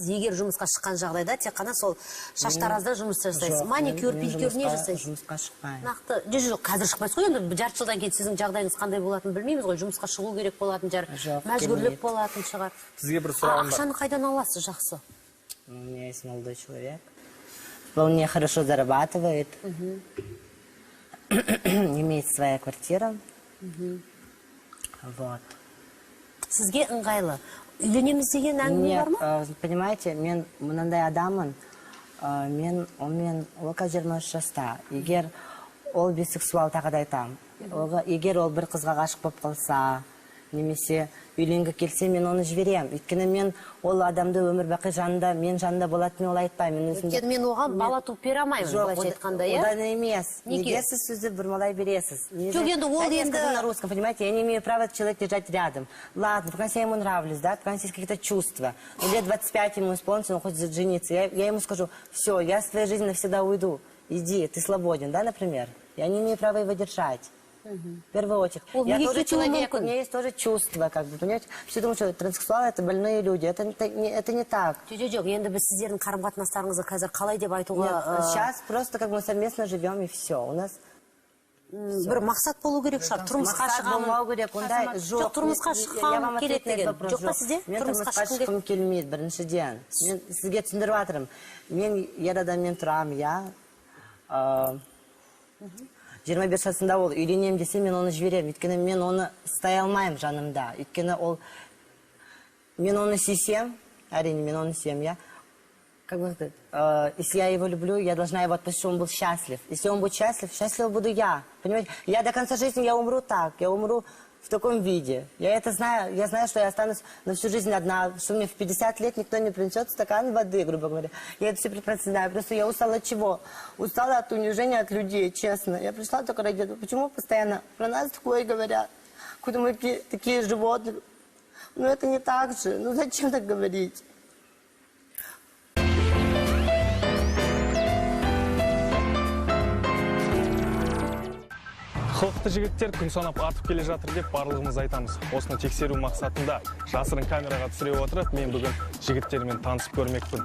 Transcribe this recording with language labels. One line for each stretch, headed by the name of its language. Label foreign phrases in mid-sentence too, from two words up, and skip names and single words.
Kazakh: Егер жұмысқа шыққан жағдайда тек қана сол шаштаразда жұмыс жасайсыз. Маникюр, педикюр не жасайсыз? Жұмысқа шықпаймын. Нақты, жоқ, қазір шықпайсыз ғой, енді жарты жылдан кейін сіздің жағдайыңыз қандай болатынын білмейміз ғой, жұмысқа шығу керек болатын шығар, мәжбүрлеп болатын шығар. Сізге бір сұрағым бар. Ақшаны қайдан аласыз, жақсы?
Russian: У меня есть молодой человек. Вполне хорошо зарабатывает. Имеет своя квартира. Вот.
Kazakh: Сізге ыңғайлы. Үйленеміз деген әңгіме бар ма? Понимаете, мен мынандай адамын. Ол қазір 23 жаста. Егер ол бисексуал тағы да айтам. Егер ол бір қызға ғашық болып қалса, немесе үйленге келсе, мен оны жіберем. Өйткені мен ол адамды өмір бақи жанында, мен жанында болады, мен ол айтпаймын. Өйткені мен оған бала туып бере алмаймын, былайша айтқанда, иә? Одан емес. Неге сіз сөзді бұрмалай бересіз? Жоқ, енді ол енді...
Russian: на русском, понимаете, я не имею права человека держать рядом. Ладно, пока я ему нравлюсь, да, пока есть какие-то чувства. Лет 25 ему исполнится, он хочет жениться. Я ему скажу, все, я с твоей жизни навсегда уйду. Иди, ты свободен, да, например? Я не имею права его держать. В первую очередь. Я тоже человек, у меня есть тоже чувства, как бы, понимаете? Все думают, что транссексуалы это больные люди. Это не так.
Kazakh: Жоқ, енді біз сіздердің қарым-қатынастарыңызды қазір қалай деп айтуға...
Russian: Сейчас просто как мы совместно живем и все. У нас...
Kazakh: Бір мақсат болу керек шығар, тұрмысқа шығамын. Жоқ, тұрмысқа шыққым келеді деген. Жоқ па сізде? Мен тұрмысқа шыққым келмейді, біріншіден. Мен сізге түсіндіріп жатырмын. Мен ер адаммен тұрам, я... 25 жасында ол үйленем десе, мен оны жіберем. Өйткені мен оны ұстай алмаймын жанымда. Өйткені ол... Мен оны сүйсем, әрине, мен оны сүйем,
Russian: я... Как бы сказать, если я его люблю, я должна его отпустить, чтобы он был счастлив. Если он будет счастлив, счастлив буду я. Понимаете? Я до конца жизни, я умру так, я умру в таком виде. Я это знаю, я знаю, что я останусь на всю жизнь одна, что мне в 50 лет никто не принесет стакан воды, грубо говоря. Я это все прекрасно знаю. Просто я устала от чего? Устала от унижения от людей, честно. Я пришла только ради этого. Почему постоянно про нас такое говорят? Куда мы такие животные? Ну это не так же. Ну зачем так говорить?
Kazakh: Қылықты жігіттер күн санап артып келе жатыр деп барлығымыз айтамыз. Осыны тексеру мақсатында жасырын камераға түсіре отырып, мен бүгін жігіттермен танысып көрмекпін.